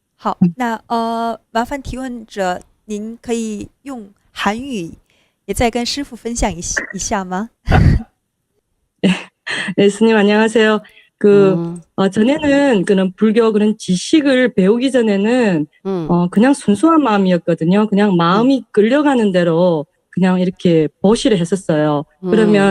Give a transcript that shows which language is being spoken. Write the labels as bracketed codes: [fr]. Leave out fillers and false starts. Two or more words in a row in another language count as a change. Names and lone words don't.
[zh] 好，那麻烦提问者，您可以用韩语也再跟师傅分享一下吗？ [ko] 네, 스님 안녕하세요. 음, 전에는 그런 불교 그런 지식을 배우기 전에는, 음, 그냥 순수한 마음이었거든요. 그냥 음, 마음이 끌려가는 대로 그냥 이렇게 보시를 했었어요. 음,